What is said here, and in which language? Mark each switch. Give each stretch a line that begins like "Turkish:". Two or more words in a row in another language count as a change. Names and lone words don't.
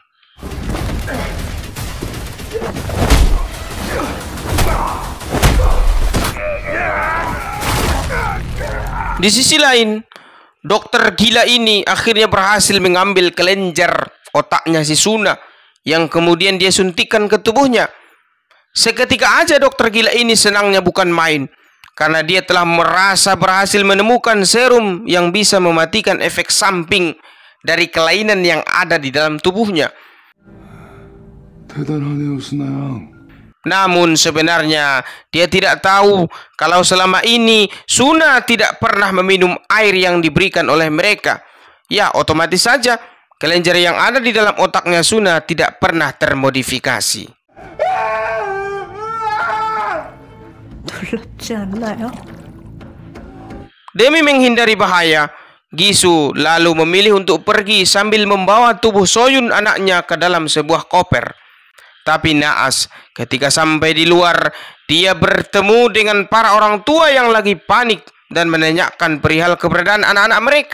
Indonesian: Di sisi lain, dokter gila ini akhirnya berhasil mengambil kelenjar otaknya si Suna yang kemudian dia suntikkan ke tubuhnya. Seketika aja dokter gila ini senangnya bukan main, karena dia telah merasa berhasil menemukan serum yang bisa mematikan efek samping dari kelainan yang ada di dalam tubuhnya.
Korean: 대단하네요, 순아양.
Indonesian: Namun sebenarnya dia tidak tahu kalau selama ini Suna tidak pernah meminum air yang diberikan oleh mereka. Ya, otomatis saja kelenjar yang ada di dalam otaknya Suna tidak pernah termodifikasi.
Korean: 놀랍지 않나요?
Indonesian: Demi menghindari bahaya, Gisu lalu memilih untuk pergi sambil membawa tubuh Soyun anaknya ke dalam sebuah koper. Tapi naas, ketika sampai di luar, dia bertemu dengan para orang tua yang lagi panik dan menanyakan perihal keberadaan anak-anak mereka.